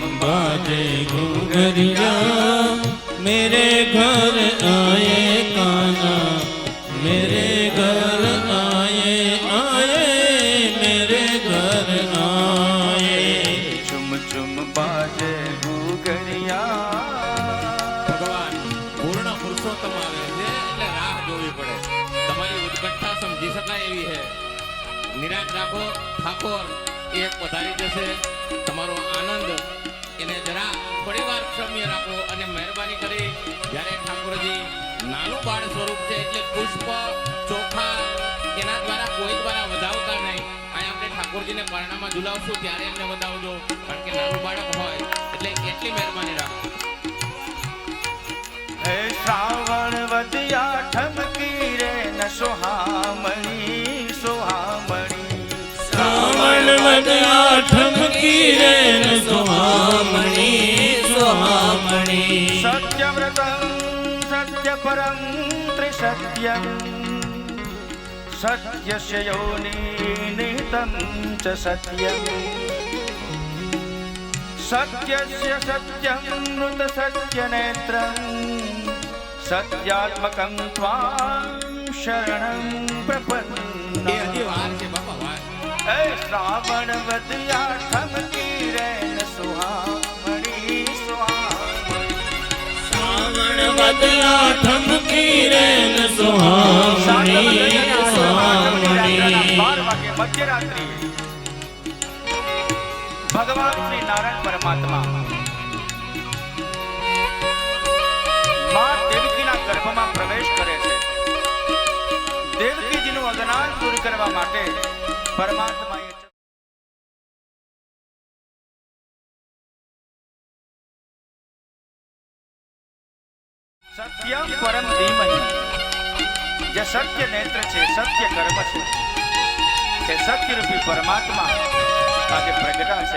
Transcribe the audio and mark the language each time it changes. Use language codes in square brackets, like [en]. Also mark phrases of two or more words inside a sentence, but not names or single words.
[hi] बाजे घूंघरिया मेरे घर आए काना मेरे घर आए आए मेरे घर आए चुम चुम बाजे घूंघरिया [gu] ભગવાન પૂર્ણ પુરુષોત્તમ આવે છે એટલે રાહ જોવી પડે. તમારી ઉત્કંઠા સમજી શકાય એવી છે. નિરાશ રાખો. ઠાકોર એક પધારી જશે. તમારો આનંદ એને જરા થોડી વાર ક્ષમ્ય રાખો અને મહેરબાની કરી જ્યારે ઠાકોરજી નાનું બાળ સ્વરૂપ છે એટલે પુષ્પ ચોખા એના દ્વારા કોઈ દ્વારા વધાવતા નહીં. અહીં આપણે ઠાકોરજીને પરણામાં ઝુલાવશું ત્યારે એમને વધાવજો કારણ કે નાનું બાળક હોય એટલે એટલી મહેરબાની રાખો. હે શ્રાવણ વદિયા ઠમકી રે ન સુહામણી સુહામણી શ્રાવણ વદયા ઠમકી રે ન સુહામણી સુહામણી [sa] सत्यव्रतं सत्यपरं त्रिसत्यं सत्यस्य योनि निहितं च सत्यं सत्यस्य सत्यं मृत सत्यनेत्रं सत्यात्मकं त्वां शरणं प्रपन्नम् [gu] એ હજી વાર છે બાપા વાર. એ શ્રાવણ વદિયા ઠમકી રે ન સુહામણી સુહામણી શ્રાવણ વદયા ઠમકી રે ન સુહામણી સુહામણી 12 વાગે મધ્યરાત્રિ ભગવાન શ્રી નારાયણ પરમાત્મા માં દેવકીના ગર્ભમાં પ્રવેશ કરે છે. દેવકીજીનું અજ્ઞાન દૂર કરવા માટે પરમાત્માએ [sa] સત્યમ પરમ ધીમહિ [gu] જે સત્ય નેત્ર છે સત્ય કર્મ છે એ સત્યરૂપી પરમાત્મા આજે પ્રગટા છે.